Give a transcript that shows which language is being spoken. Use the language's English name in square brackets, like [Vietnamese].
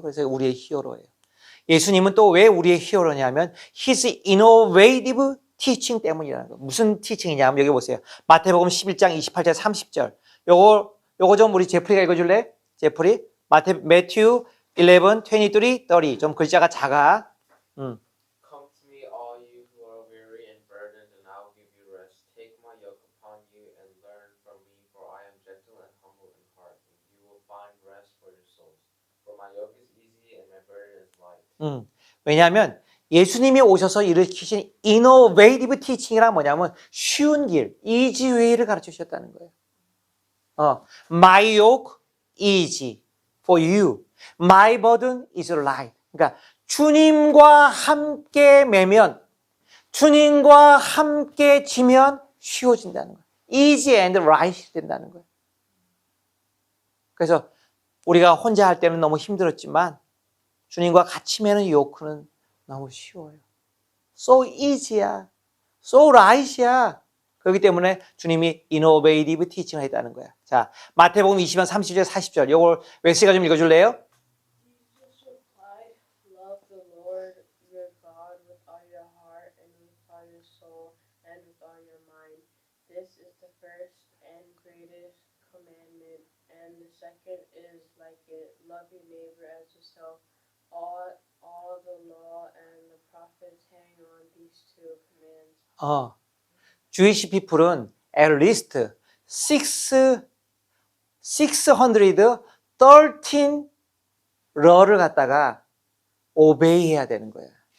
[Korean] 그래서 우리의 히어로예요. 예수님은 또 왜 우리의 히어로냐면 [English] His innovative teaching [Korean] 때문이라는 거예요. 무슨 티칭이냐면 여기 보세요. 마태복음 11장 28절 30절. 요거 좀 우리 제프리가 읽어줄래? 제프리? 매튜 11, 23, 30. 좀 글자가 작아. [English] Come to me, all you who are weary and burdened, and I will give you rest. Take my yoke upon you and learn from me, for I am gentle and humble in heart, and you will find rest for your souls. For my yoke is easy and my burden is light. [Korean] 왜냐하면 예수님이 오셔서 일으키신 [English] innovative teaching [Korean] 이란 뭐냐면 쉬운 길, [English] easy way [Korean] 를 가르쳐 주셨다는 거예요. [English] My yoke easy for you. My burden is light. [Korean] 그러니까 주님과 함께 매면, 주님과 함께 지면 쉬워진다는 거예요. [English] Easy and light [Korean] 된다는 거예요. 그래서 우리가 혼자 할 때는 너무 힘들었지만 주님과 같이 매는 요크는 너무 쉬워요. [English] So easy [Korean] 야. [English] So light [Korean] 이야. 그렇기 때문에 주님이 [English] innovative teaching [Korean] 을 했다는 거야. 자, 마태복음 20장 30절 40절. 요걸 웨스가 좀 읽어줄래요? [English] Jesus replied, "Love the Lord your God with all your heart and with all your soul and with all your mind. This is the first and greatest commandment, and the second is like it. Love your neighbor as yourself. All the law and the prophets hang on these two commands." Jewish people은 at least 613 law를 [Korean] 갖다가 [English] obey [Korean] 해야 되는 거예요.